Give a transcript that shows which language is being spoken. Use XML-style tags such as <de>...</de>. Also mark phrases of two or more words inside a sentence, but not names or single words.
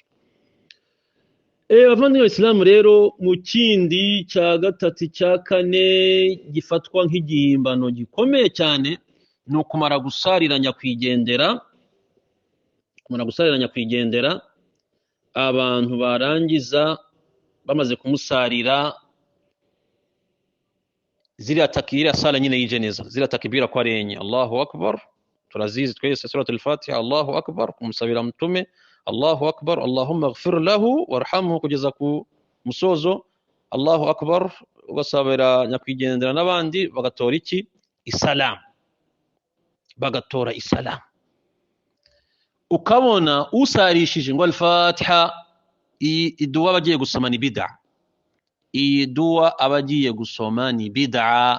<rw>Abavandimwe b'Islamu rero, mu kindi cya gatatu cya kane gifatwa nk'igihimbano gikomeye cyane ni ukumara gusarira nyakwigendera. Abantu barangiza bamaze kumusarira, ziriya takbira sala nyine y'ijeneza, ziriya takbira kwa renye</rw> <ar>الله أكبر,</ar> <rw>turazizi twese suratul Fatiha,</rw> <ar>الله أكبر</ar> <rw>kumusabira mtume,</rw> <ar>الله أكبر, اللهم اغفر له وارحمه</ar> <rw>kugeza ku musozo.</rw> <ar>الله أكبر,</ar> <rw>ugasabira nyakwigendera n'abandi bagatora iki? Isalamu. Bagatora isalamu. Ukabona usarishije ngo al-Fatiha, iduwa bagiye gusoma ni bid'a. Iyi duwa abagiye gusoma ni bid'a.</rw>